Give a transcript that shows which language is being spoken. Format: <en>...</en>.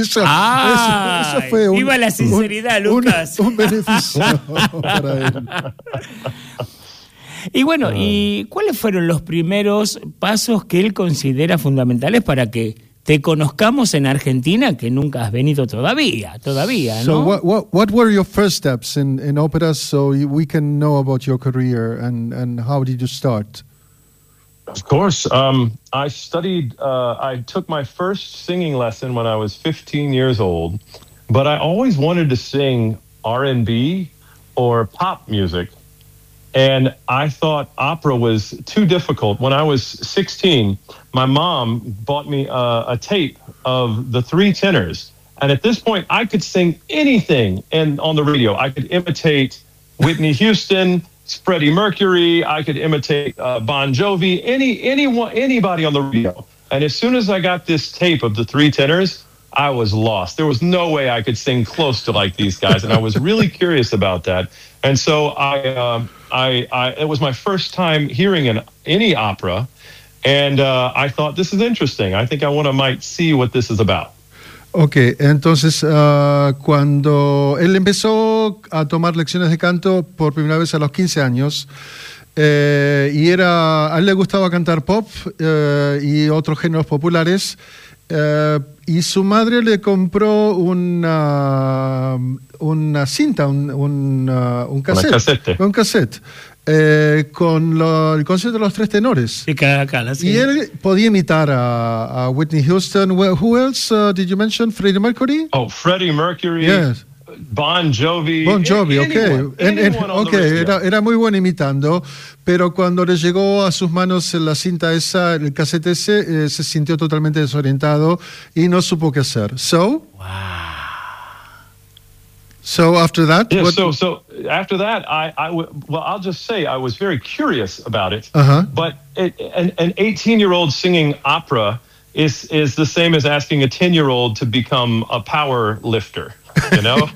<es>Eso fue un, viva la sinceridad, Lucas. Un beneficio para él. Y bueno, ¿y cuáles fueron los primeros pasos que él considera fundamentales para que te conozcamos en Argentina, que nunca has venido todavía, ¿no?</es> <en>So what were your first steps in opera, so we can know about your career and how did you start? Of course. I studied, I took my first singing lesson when I was 15 years old, but I always wanted to sing R&B or pop music. And I thought opera was too difficult. When I was 16, my mom bought me a tape of the three tenors. And at this point, I could sing anything on the radio. I could imitate Whitney Houston, Freddie Mercury. I could imitate Bon Jovi, anybody on the radio. And as soon as I got this tape of the three tenors, I was lost. There was no way I could sing close to like these guys. And I was really curious about that. And so it was my first time hearing any opera. And I thought, this is interesting. I think I might see what this is about.</en> <es>Okay, entonces cuando él empezó a tomar lecciones de canto por primera vez a los 15 años, a él le gustaba cantar pop y otros géneros populares, y su madre le compró una cinta, un cassette. Con el concierto de los tres tenores. Y él podía imitar a</es> <en>Whitney Houston. Well, who else did you mention? Freddie Mercury? Oh, Freddie Mercury. Yes. Bon Jovi. Bon Jovi, okay. Anyone on the radio.</en> <es>Era muy bueno imitando, pero cuando le llegó a sus manos la cinta esa, el cassette ese, se sintió totalmente desorientado y no supo qué hacer.</es> <en>So after that? Yeah, so after that, I'll just say I was very curious about it. Uh-huh. But an 18-year-old singing opera is the same as asking a 10-year-old to become a power lifter, you know?</en>